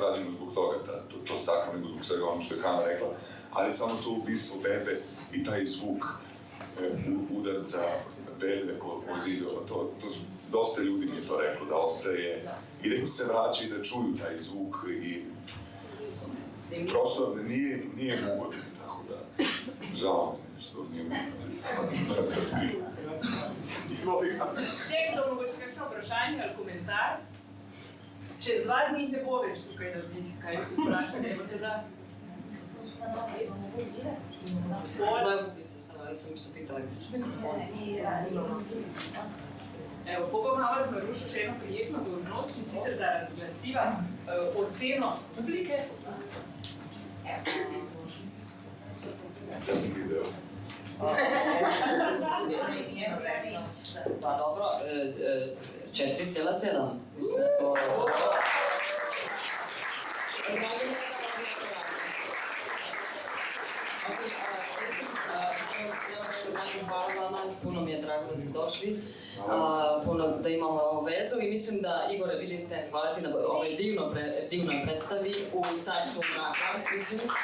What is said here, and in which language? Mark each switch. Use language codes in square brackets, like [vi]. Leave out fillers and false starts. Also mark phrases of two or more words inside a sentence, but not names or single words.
[sr] rađeno zbog toga, to staklo, nego zbog svega ono što je Hana rekla, ali samo to ubistvo bebe i taj zvuk udarca bebe po zidova, to su, dosta ljudi mi je to reklo, da ostaje i da im se vraća i da čuju taj zvuk i prosto nije ugodno, tako da žao mi što nije ugodno. [sl] Tekdo, mogoče kakšno vprašanje ali komentar? Čez 2 dni ne bo več tukaj na vdih, kaj se vprašanje, imate da? [sr] Moja bubica sam, ali sam se pitala gdje su mikrofoni. [sl] Evo, pa bom vas narušil še eno prijetno dolžnost, in sicer da razglasiva oceno publike. [sr] Ja sam video. Pa dobro, 4,7, mislim da to... Hvala vama, puno mi je drago da ste došli, puno da imamo ovu vezu i mislim da, Igore, vidite, hvala ti na ovoj divnoj predstavi u Carstvu mraka, mislim.